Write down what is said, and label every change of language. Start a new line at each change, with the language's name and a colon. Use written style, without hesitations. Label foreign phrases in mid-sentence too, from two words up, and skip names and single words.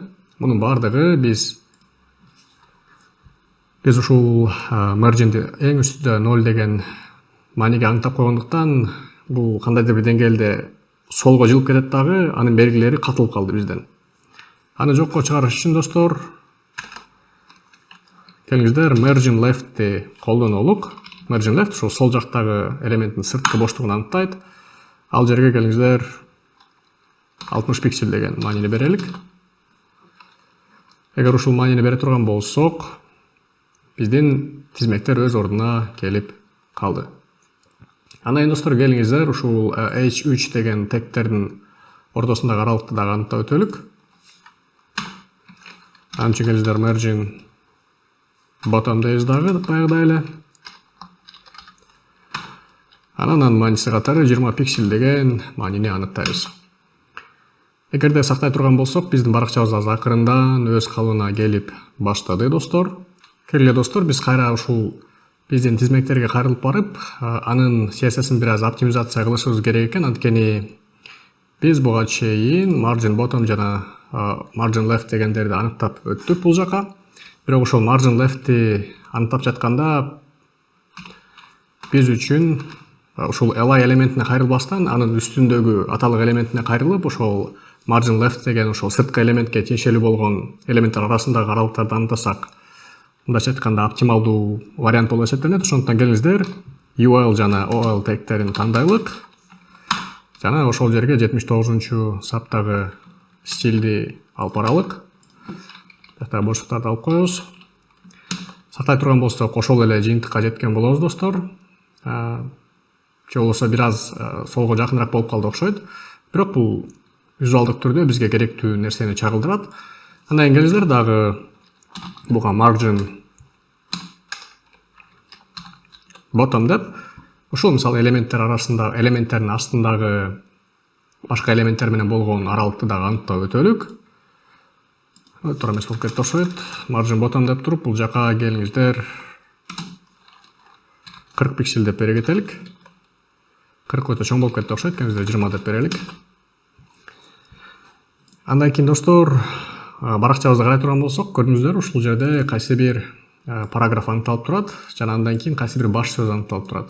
Kyrgyz: Мунун бардыгы биз ушул marginди эң үстүдө 0 деген мааниге аңтап койгондуктан бул кандайдыр бир деңгээлде солго жылып кетет дагы, анын белгилери катылып калды бизден. Аны жокко чыгарыш үчүн, достор, келиңиздер
English: margin left'ти
Kyrgyz: колдонолук.
English: Margin left
Kyrgyz: ушул сол жактагы элементтин сырткы боштугун аныктайт. Ал жерге келиңиздер 60 пиксель деген маанини берелик. Эгер ушул маанини бере турган болсок, биздин тизмектер өз ордуна келип калды. Андан кийин, достор, келиңиздер ушул H3 деген тегтердин ортосундагы аралыкты дагы аныктап өтөлүк. Анын үчүн келиңиздер
English: margin bottom
Kyrgyz: дейбиз дагы баягыдай эле. Анан мааниси катары 20 пиксель деген маанини аныктайбыз. Эгерде сактай турган болсок, биздин баракчабыз азыр акырындан өз калыбына келип баштады, достор. Келгиле, достор, биз кайра ушул биздин тизмектерге кайрылып барып, анын CSS-ин бир аз оптимизация кылышыбыз керек экен. Анткени биз буга чейин
English: margin bottom
Kyrgyz: жана
English: margin left
Kyrgyz: дегендерди аныктап өттүк бул жака. Бирок ошол margin left'ти аныктап жатканда биз үчүн ушул li элементине кайрылбастан, анын үстүндөгү аталык элементине кайрылып, ошол
English: margin left
Kyrgyz: деген ошол сырткы элементке тиешелүү болгон элементтер арасындагы аралыктарды аныктасак, мындайча айтканда оптималдуу вариант болуп эсептелет. Ошондуктан келиңиздер UL жана OL тегтерин тандайлык. Жана ошол жерге 79 саптагы стилди алып баралык. Жакта боштуктарды алып коебуз. Сактай турган болсок, ошол эле жыйынтыкка жеткен болобуз, достор. Же болбосо бир аз солго жакыныраак болуп калды окшойт. Бирок бул визуалдык түрдө бизге керектүү нерсени чагылдырат. Андан кийин келиңиздер дагы буга
English: margin bottom
Kyrgyz: деп, ушул мисалы элементтер арасында, элементтердин астындагы башка элементтер менен болгон аралыкты дагы аныктап өтөлүк. Туура эмес болуп кетти окшойт.
English: Margin bottom
Kyrgyz: деп туруп, бул жака келиңиздер 40 пиксель деп бере кетелик. 40 өтө чоң болуп кетти окшойт, келиңиздер 20 деп берелик. Андан кийин, достор, баракчабызды карай турган болсок, көрдүңүздөр, ушул жерде кайсы бир параграф аныкталып турат, жана андан кийин кайсы бир баш сөз аныкталып турат.